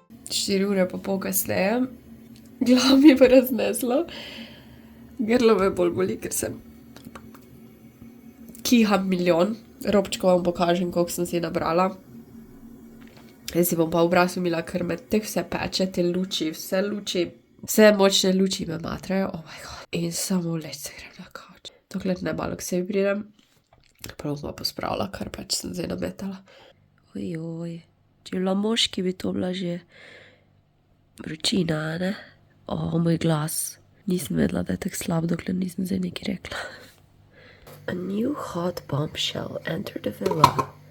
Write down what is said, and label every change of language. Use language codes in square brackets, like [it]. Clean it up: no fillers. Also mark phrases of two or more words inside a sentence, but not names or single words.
[sl] 4 ure pa pol kasneje, glavo mi je pa razneslo, grlo me bolj boli, ker sem kiham milijon, robčko vam pokažem, koliko sem si nabrala. Jaz si bom pa v obrazu imela, ker me te vse peče, te luči, vse močne luči me matrajo, [en] oh my god. [sl] In samo leč se grem na kavč. Dokler ne malo k sebi pridem, prav bom pa pospravila, kar pač sem zdaj nametala. Ojoj, če bila moški, bi to bila že vročina, ne? Moj glas. Nisem vedela, da je tak slab, dokler nisem zdaj nekaj rekla. [en] A new hot bombshell entered the villa.